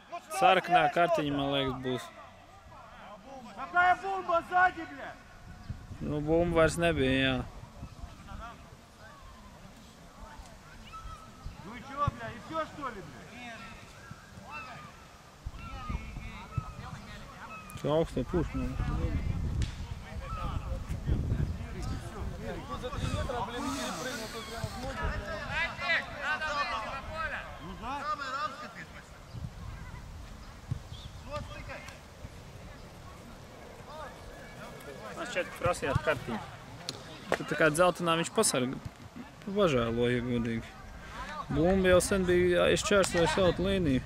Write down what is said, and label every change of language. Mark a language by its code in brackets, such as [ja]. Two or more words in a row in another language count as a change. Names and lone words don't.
[lv] Sarkanā kartiņa, man liekas, būs. [ru] Какая бомба сзади, блядь? [lv] Nu, bumba vairs nebija, jā. [ru] Ну и чё, бля, и всё, что ли, бля? [lv] Šo augsto pušu. [ru] Тут за 3 метра, блин, перепрыгнул, тут прямо в ноги, бля. Ну да. [lv] Man šķiet, ka prasījās kartiņu. Tad tā kā dzeltenā viņš pasarga. Pažēloja, godīgi. Bumba jau sen bija aizšķērsojis autu līniju.